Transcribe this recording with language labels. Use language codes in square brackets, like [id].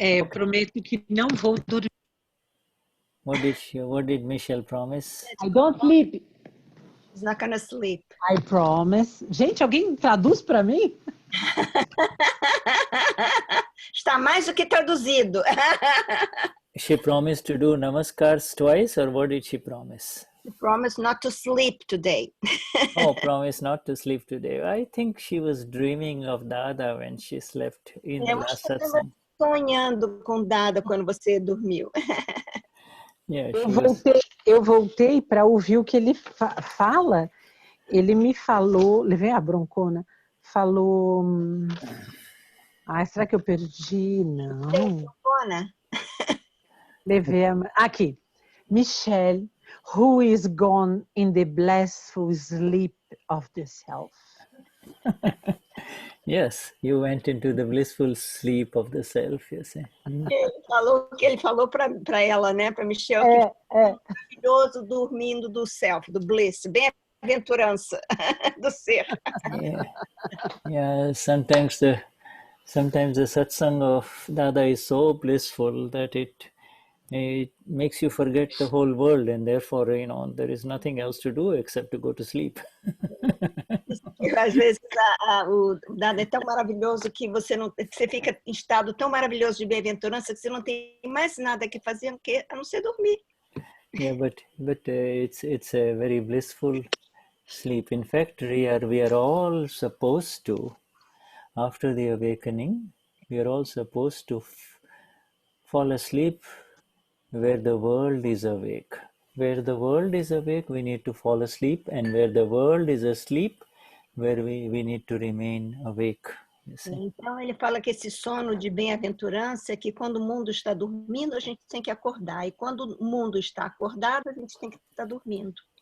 [pt] Prometo que não vou dormir. [en] What did Michelle promise? I don't sleep. She's not gonna sleep. I promise. [pt] Gente, alguém traduz para mim? Está mais do que traduzido. [en] She promised to do namaskars twice, or what did she promise? She promised not to sleep today. Oh, promise not to sleep today. I think she was dreaming of Dada when she slept in the last satsang. [pt] Sonhando com Dada quando você dormiu. [en] Yeah, [pt] eu voltei para ouvir o que ele fala. Ele me falou, levei a broncona, falou... será que eu perdi? Não. Broncona? Levei aqui. [en] Michelle, who is gone in the blissful sleep of the self. Yes, you went into the blissful sleep of the self, you see. [pt] Ele falou para ela, né, para Michelle, que é maravilhoso dormindo do self, do bliss, bem-aventurança do ser. [en] Yeah, sometimes the satsang of Dada is so blissful that it makes you forget the whole world, and therefore, there is nothing else to do except to go to sleep. [pt] Às vezes o Dada é tão maravilhoso que você fica em estado tão maravilhoso de bem-aventurança que você não tem mais nada que fazer a não ser dormir. [en] Yeah, but it's a very blissful sleep. In fact, we are all supposed to, after the awakening, we are all supposed to fall asleep where the world is awake. Where the world is awake, we need to fall asleep, and where the world is asleep, where we need to remain awake. [pt] Então ele fala que esse sono de bem-aventurança é que quando o mundo está dormindo, a gente tem que acordar, e quando o mundo está acordado, a gente tem que estar dormindo.